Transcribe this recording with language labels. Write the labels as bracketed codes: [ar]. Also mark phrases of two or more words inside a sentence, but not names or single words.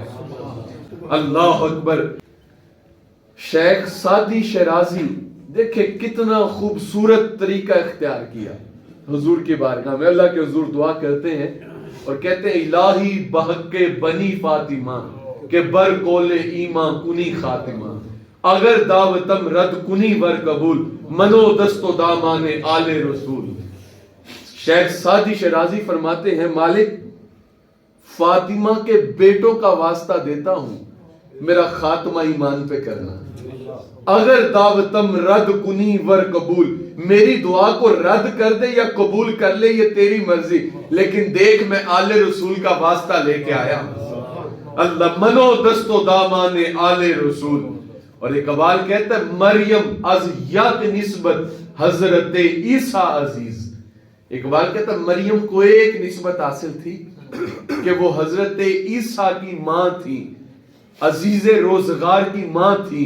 [ur] اللہ اکبر. شیخ سعدی شیرازی دیکھیں کتنا خوبصورت طریقہ اختیار کیا حضور کی بارگاہ میں. اللہ کے حضور دعا کرتے ہیں اور کہتے ہیں [fa] الہی بحق بنی فاطمہ کہ بر کول ایمان کنی خاتمہ, اگر دعوتم رد کنی ور قبول, منو دست و دامان آل رسول. [ur] شیخ سعدی شیرازی فرماتے ہیں مالک فاطمہ کے بیٹوں کا واسطہ دیتا ہوں, میرا خاتمہ ایمان پہ کرنا. [fa] اگر دعوتم رد کنی ور قبول, [ur] میری دعا کو رد کر دے یا قبول کر لے یہ تیری مرضی, لیکن دیکھ میں آل رسول کا واسطہ لے کے آیا ہوں. [fa] اللہ منو دست و دامان آل رسول. [ur] اور ایک قبال کہتا ہے [fa] مریم از یاد نسبت حضرت عیسیٰ عزیز. [ur] اقبال کہتا ہے مریم کو ایک نسبت حاصل تھی کہ وہ حضرت عیسیٰ کی ماں تھی, عزیز روزگار کی ماں تھی.